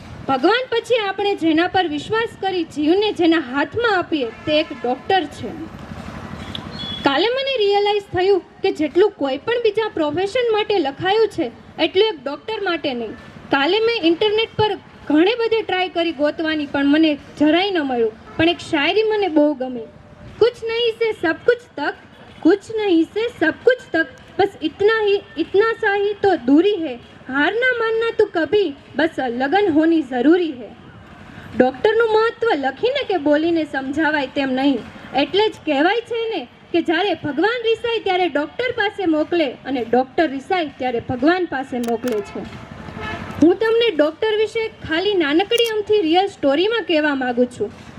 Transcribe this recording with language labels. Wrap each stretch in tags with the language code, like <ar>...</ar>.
<gu>ભગવાન પછી આપણે જેના પર વિશ્વાસ કરી જીવને જેના હાથમાં આપીએ તે એક ડૉક્ટર છે. કાલે મને રિયલાઇઝ થયું કે જેટલું કોઈ પણ બીજા પ્રોફેશન માટે લખાયું છે એટલું એક ડૉક્ટર માટે નહીં. કાલે મેં ઇન્ટરનેટ પર ઘણી બધી ટ્રાય કરી ગોતવાની પણ મને જરાય ન મળ્યું. પણ એક શાયરી મને બહુ ગમી.</gu> <hi>कुछ नहीं से सब कुछ तक, कुछ नहीं से सब कुछ तक, बस इतना सा ही तो दूरी है, हार ना मानना तो कभी, बस लगन होनी ज़रूरी है.</hi> <gu>ડૉક્ટરનું મહત્વ લખીને કે બોલીને સમજાવાય તેમ નહીં. એટલે જ કહેવાય છે ને કે જ્યારે ભગવાન રિસાય ત્યારે ડૉક્ટર પાસે મોકલે અને ડૉક્ટર રિસાય ત્યારે ભગવાન પાસે મોકલે છે. હું તમને ડૉક્ટર વિશે ખાલી નાનકડી અમથી રિયલ સ્ટોરીમાં કહેવા માગું છું.</gu>